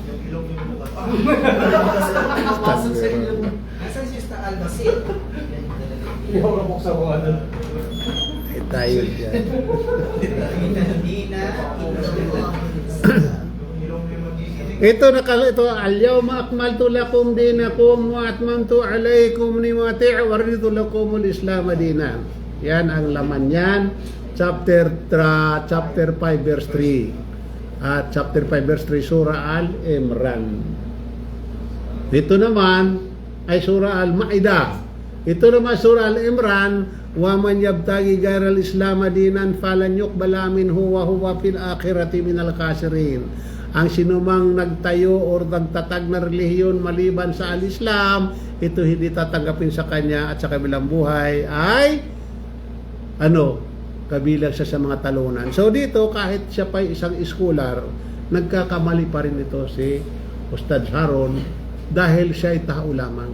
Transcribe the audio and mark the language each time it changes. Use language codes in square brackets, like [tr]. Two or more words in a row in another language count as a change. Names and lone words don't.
[tl] Pasok sa ilong. Nasaan si Mr. Albasit? Hindi ako nabuksan ko ano. Kahit tayo dyan. Hindi na. [ar] Ito اليوم أكملت لكم دينكم وأتممت عليكم نعمتي ورضيت لكم الإسلام دينا. [tl] Yan ang laman yan. [en] Chapter 5 verse 3. [tl] At [en] chapter 5 verse 3 [tl] surah Al-Imran. Ito naman ay surah Al-Maidah. Ito naman surah Al-Imran, [ar] ومن يبتغ غير الإسلام دينا فلن يقبل منه وهو في الآخرة من الخاسرين. [tl] Ang sinumang nagtayo o nagtatag na relihiyon maliban sa al-Islam, ito hindi tatanggapin sa kanya at sa kabilang buhay ay kabilang siya sa mga talunan. So dito, kahit siya pa isang scholar, nagkakamali pa rin ito si Ustad Sharon dahil siya ay tao lamang.